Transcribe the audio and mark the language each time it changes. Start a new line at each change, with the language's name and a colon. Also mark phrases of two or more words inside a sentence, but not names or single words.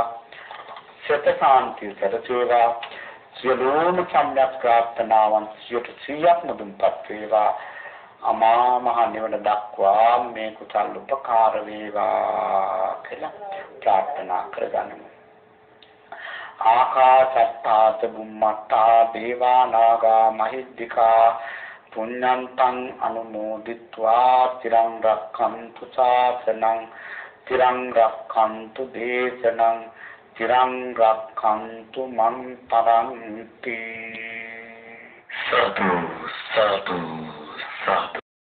Sinhala: සත සාන්තිය සැලසේවා. සියලුම සම්‍යක් ප්‍රාර්ථනාවන් 100ක් මුදුන්පත් වේවා. අමා මහ නිවන දක්වා මේ කුසල උපකාර වේවා කියලා ප්‍රාර්ථනා කරගනිමු.
Pali: ආකාශත්තාත බුම්මත්තා දේවා නාග මහිද්దికා පුඤ්ඤන්තං අනුමෝදිත්වා තිරං රක්ඛන්තු ශාසනං තිරං රක්ඛන්තු දේශනං තිරං රක්ඛන්තු මං පරන්ති.
Sinhala: සතු සතු සතු